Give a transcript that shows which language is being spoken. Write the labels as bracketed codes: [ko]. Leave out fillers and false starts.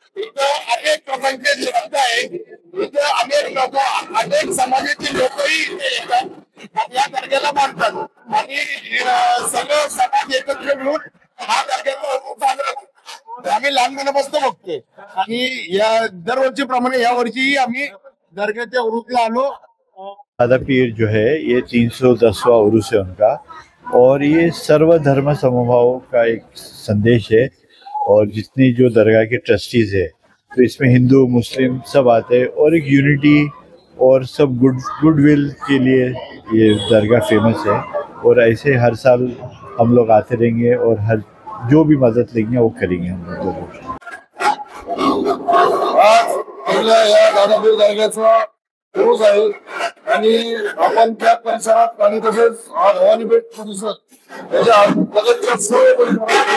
[mr] इथं अनेक लोकांचे शब्द आहे. इथं अनेक लोक अनेक समाजाचे लोकही इथे येतात या दर्ग्याला मानतात आणि सगळं समाज एकत्र मिळून हा दर्ग्याचा आम्ही लहानपणापासून बघतोय आणि या दरवर्षीप्रमाणे या वर्षीही आम्ही दर्ग्याच्या उरूसला आलो. [hi] दादापीर जो है ये 310वां उरूस है उनका और ये सर्व धर्म समभाव का एक संदेश है और जितनी जो दरगाह के ट्रस्टीज है तो इसमें हिंदू मुस्लिम सब आते हैं और एक यूनिटी और सब गुडविल के लिए ये दरगाह फेमस है और ऐसे हर साल हम लोग आते रहेंगे और हर जो भी मदद लेंगे वो करेंगे हम लोग जरूर. [mr] आज आपल्या या दादापूर दर्ग्याचा उरूस आहे आणि आपण त्या परिसरात आणि तसेच भवानी पेठ परिसर याच्या लगतच्या सर्व परिसरात